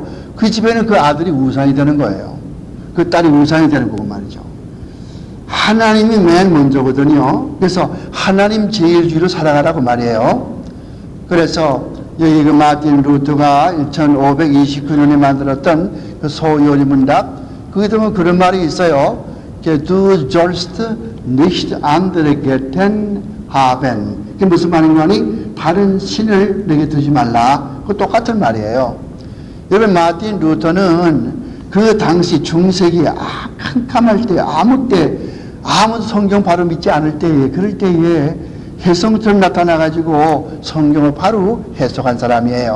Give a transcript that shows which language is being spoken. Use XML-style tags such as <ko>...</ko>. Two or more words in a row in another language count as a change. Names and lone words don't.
<ko>그 집에는 그 아들이 우상이 되는 거예요. 그 딸이 우상이 되는 거고 말이죠. 하나님이 맨 먼저거든요. 그래서 하나님 제일주의로 살아가라고 말이에요. 그래서 여기 그 마틴 루터가 1529년에 만들었던 그 소요리 문답, 거기에 보면 그런 말이 있어요.</ko> <de>Du sollst nicht andere Götter haben.</de> <ko>그게 무슨 말인가 하니 다른 신을 내게 두지 말라. 그 똑같은 말이에요. 여러분 마틴 루터는 그 당시 중세기 캄캄할 때 아무 성경 바로 믿지 않을 때에 그럴 때에 혜성처럼 나타나가지고 성경을 바로 해석한 사람이에요.</ko>